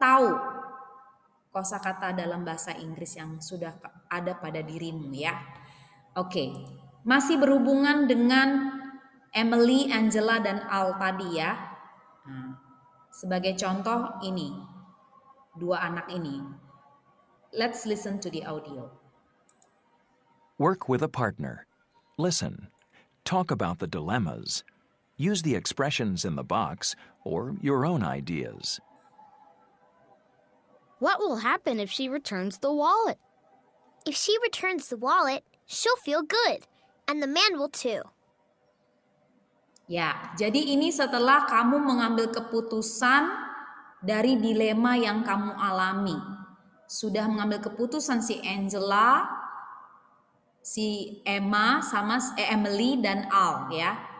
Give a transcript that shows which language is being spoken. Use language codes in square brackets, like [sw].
[id] tahu kosakata dalam bahasa Inggris yang sudah ada pada dirimu ya. Oke, masih berhubungan dengan Emily, Angela, dan Al tadi ya. Nah, sebagai contoh ini, dua anak ini. [en] Let's listen to the audio. Work with a partner. Listen. Talk about the dilemmas. Use the expressions in the box or your own ideas. What will happen if she returns the wallet? If she returns the wallet, she'll feel good, and the man will too. [id] Ya, jadi ini setelah kamu mengambil keputusan dari dilema yang kamu alami. Sudah mengambil keputusan si Angela, si Emma, sama Emily dan Al ya.